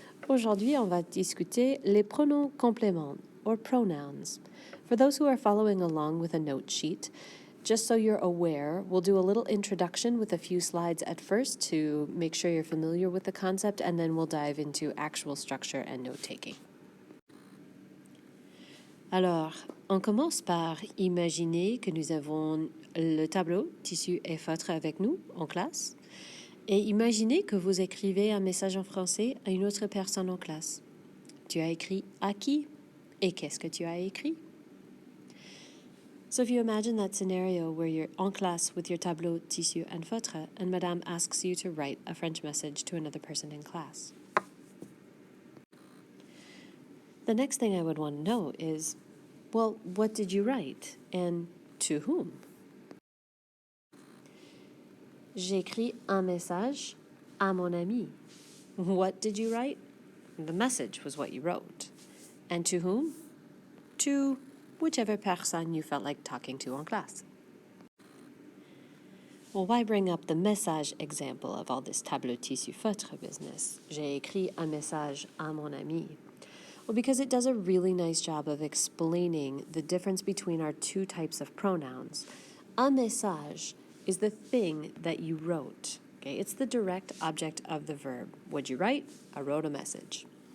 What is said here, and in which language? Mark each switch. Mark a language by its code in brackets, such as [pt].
[fr] Aujourd'hui, on va discuter les pronoms compléments [en] or pronouns. For those who are following along with a note sheet, just so you're aware, we'll do a little introduction with a few slides at first to make sure you're familiar with the concept, and then we'll dive into actual structure and note-taking. [fr] Alors, on commence par imaginer que nous avons le tableau, tissu et feutre avec nous en classe. Et imaginez que vous écrivez un message en français à une autre personne en classe. Tu as écrit à qui? Et qu'est-ce que tu as écrit? [en] So if you imagine that scenario where you're en classe with your tableau, tissu, and feutre, and Madame asks you to write a French message to another person in class. The next thing I would want to know is, well, what did you write and to whom? [fr] J'ai écrit un message à mon ami. [en] What did you write? The message was what you wrote. And to whom? To whichever personne you felt like talking to en classe. Well, why bring up the message example of all this tableau tissu feutre business? [fr] J'ai écrit un message à mon ami. [en] Well, because it does a really nice job of explaining the difference between our two types of pronouns. Un message is the thing that you wrote. Okay, it's the direct object of the verb. What'd you write? I wrote a message.